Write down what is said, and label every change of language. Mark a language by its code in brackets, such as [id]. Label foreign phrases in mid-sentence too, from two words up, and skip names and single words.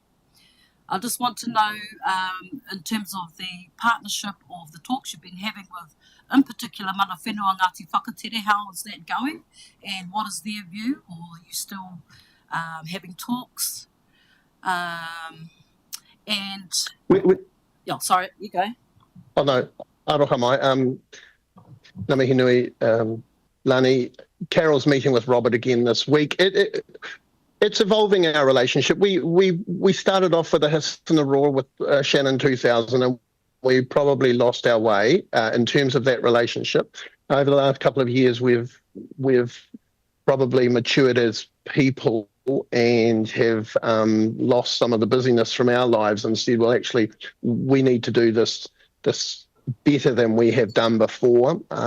[en] I just want to know, in terms of the partnership or the talks you've been having with, in particular, [mi] Mana Whenua Ngāti Whakatere, [en] how is that going? And what is their view? Or are you still having talks? And... Yeah, sorry, you go. Oh, no. [mi] Aroha mai. Ngā mihi nui, Lani. [en] Carol's meeting with Robert again this week. It's evolving our relationship. We started off with a hiss and a roar with Shannon 2000, and we probably lost our way in terms of that relationship. Over the last couple of years, we've probably matured as people and have lost some of the busyness from our lives and said, well, actually, we need to do this better than we have done before.